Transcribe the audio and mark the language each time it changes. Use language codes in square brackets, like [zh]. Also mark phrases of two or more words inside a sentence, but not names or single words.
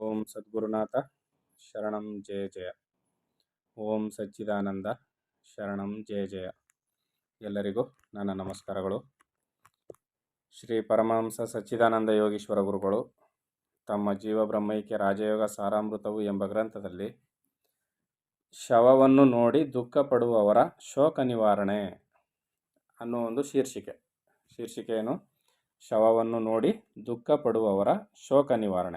[sa] ಓಂ ಸದ್ಗುರುನಾಥ ಶರಣಂ ಜಯ ಜಯ. ಓಂ ಸಚ್ಚಿದಾನಂದ ಶರಣಂ ಜಯ ಜಯ. [kn] ಎಲ್ಲರಿಗೂ ನನ್ನ ನಮಸ್ಕಾರಗಳು. ಶ್ರೀ ಪರಮಹಂಸ ಸಚ್ಚಿದಾನಂದ ಯೋಗೀಶ್ವರ ಗುರುಗಳು ತಮ್ಮ ಜೀವ ಬ್ರಹ್ಮೈಕ್ಯ ರಾಜಯೋಗ ಸಾರಾಮೃತವು ಎಂಬ ಗ್ರಂಥದಲ್ಲಿ ಶವವನ್ನು ನೋಡಿ ದುಃಖ ಪಡುವವರ ಶೋಕ ನಿವಾರಣೆ ಅನ್ನೋ ಒಂದು ಶೀರ್ಷಿಕೆಯನ್ನು ಶವವನ್ನು ನೋಡಿ ದುಃಖ ಪಡುವವರ ಶೋಕ ನಿವಾರಣೆ.